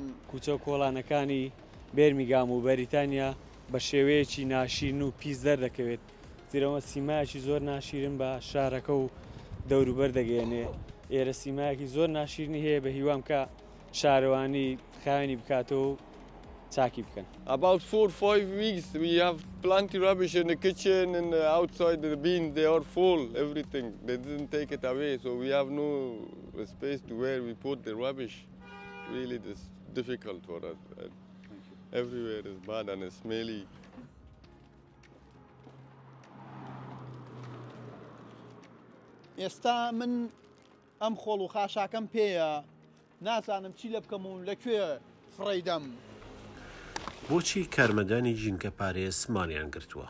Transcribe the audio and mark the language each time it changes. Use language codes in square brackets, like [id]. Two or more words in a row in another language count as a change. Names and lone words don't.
[ckb] کوچە و کۆڵانەکانی بێرمیگام و بەریتانیا بە شێوەیەکی ناشیرن و پیس دەردەکەوێت. زیرەوە سیمایەکی زۆر ناشیرن بە شارەکە و دەوروبەر دەگەێنێ. ئێرە سیمایەکی زۆر ناشیرنی هەیە بە هیوام کە شارەوانی خاوێنی بکاتەوە و چاکی بکەن. [en] About 4-5 weeks we have plenty rubbish in the kitchen and outside the bin. They are full, everything. They didn't take it away, so we have no space to where we put the rubbish. Really, it's difficult for us. Everywhere is bad and it's smelly. [ckb] ئێستا من ئەم خۆڵ و خاشاکەم پێیە، نازانم چی لە بکەم و لەکوێ فڕیدەم. بۆچی کارمەندانی ژینگە پارێز مانیان گرتووە؟